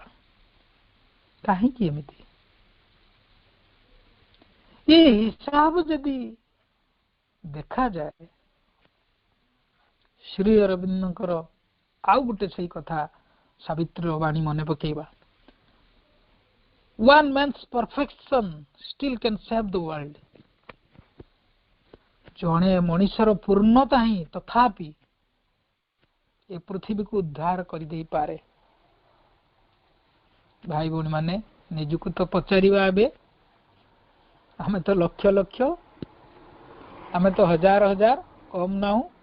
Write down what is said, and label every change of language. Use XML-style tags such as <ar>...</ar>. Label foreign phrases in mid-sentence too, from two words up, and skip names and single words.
<or>କାହିଁକି ଏମିତି? ଏ ହିସାବ ଯଦି ଦେଖାଯାଏ, ଶ୍ରୀ ଅରବିନ୍ଦଙ୍କର ଆଉ ଗୋଟେ ସେଇ କଥା ସାବିତ୍ରୀର ବାଣୀ ମନେ ପକେଇବା,</or> <en>one man's perfection still can save the world.</en> <or>ଜଣେ ମଣିଷର ପୂର୍ଣ୍ଣତା ହିଁ ତଥାପି ଏ ପୃଥିବୀକୁ ଉଦ୍ଧାର କରିଦେଇପାରେ। ଭାଇ ଭଉଣୀ ମାନେ ନିଜକୁ ତ ପଚାରିବା, ଏବେ ଆମେ ତ ଲକ୍ଷ ଲକ୍ଷ, ଆମେ ତ ହଜାର ହଜାର, କମ ନାହୁଁ।</or>